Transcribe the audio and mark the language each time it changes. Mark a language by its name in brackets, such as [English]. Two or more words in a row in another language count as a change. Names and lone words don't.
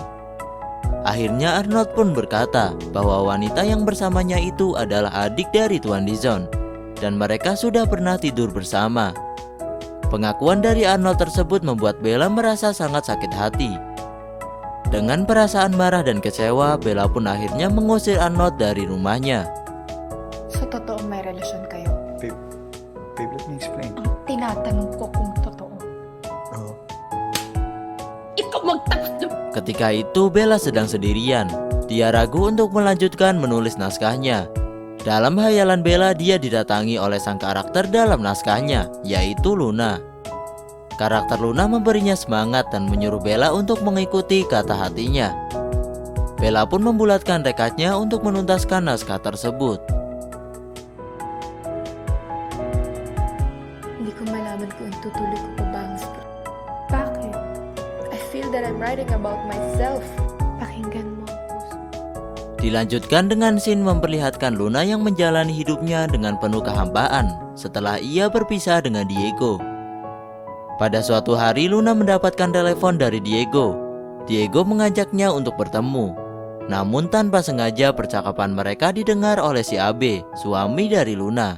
[Indonesian] Akhirnya Arnold pun berkata bahwa wanita yang bersamanya itu adalah adik dari Tuan Dizon dan mereka sudah pernah tidur bersama. Pengakuan dari Arnold tersebut membuat Bella merasa sangat sakit hati. Dengan perasaan marah dan kecewa, Bella pun akhirnya mengusir Arnold dari rumahnya. [Filipino] So, totoo may relasyon kayo? [English] Babe, let me explain. [Filipino] Ang tinatanong ko kung totoo. Oh. Ikaw magtakas na! [Indonesian] Ketika itu Bella sedang sendirian. Dia ragu untuk melanjutkan menulis naskahnya. Dalam hayalan Bella, dia didatangi oleh sang karakter dalam naskahnya, yaitu Luna. Karakter Luna memberinya semangat dan menyuruh Bella untuk mengikuti kata hatinya. Bella pun membulatkan tekadnya untuk menuntaskan naskah tersebut. [Filipino] Hindi ko malaman kung itutuloy ko pa ba ang script. Bakit? [English] I feel that I'm writing about myself. [Filipino] Pakinggan mo ang puso. [Indonesian] Dilanjutkan dengan scene memperlihatkan Luna yang menjalani hidupnya dengan penuh kehampaan setelah ia berpisah dengan Diego. Pada suatu hari Luna mendapatkan telepon dari Diego. Diego mengajaknya untuk bertemu. Namun tanpa sengaja percakapan mereka didengar oleh si Abe, suami dari Luna.